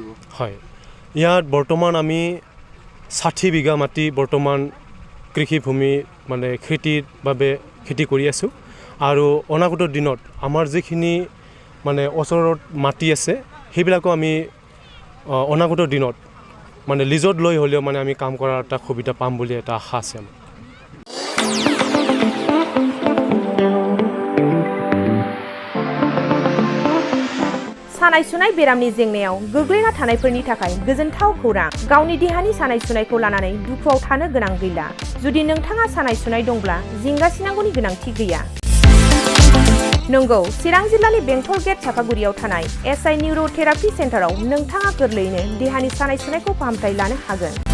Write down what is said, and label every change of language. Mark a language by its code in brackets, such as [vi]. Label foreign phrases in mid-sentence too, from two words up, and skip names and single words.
[as] হয় ইয়াত বৰ্তমান আমি 60 বিঘা মাটি বৰ্তমান কৃষিভূমি মানে খেতিৰ বাবে খেতি কৰি আছোঁ আৰু অনাগত দিনত আমাৰ যিখিনি মানে ওচৰত মাটি আছে সেইবিলাকো আমি অনাগত দিনত মানে লিজত লৈ হ'লেও মানে আমি কাম কৰাৰ এটা সুবিধা পাম বুলি এটা আশা আছে আমাৰ [brx] सानाय सुनाय बेरामनि जेंनायाव गोग्लैना थानायफोरनि थाखाय गोजोनथाव खौरां गावनि देहानि सानाय सुनायखौ लानानै दुखुआव थानो गोनां गैला जुदि नोंथाङा सानाय सुनाय दंब्ला जिंगासिनांगौनि गोनांथि गैया नंगौ चिरां जिल्लानि बेंटल गेट चापागुरियाव थानाय एसआइ निउर'थेरापि सेन्टाराव नोंथाङा गोरलैयैनो देहानि सानाय सुनायखौ फाहामथाय लानो हागोन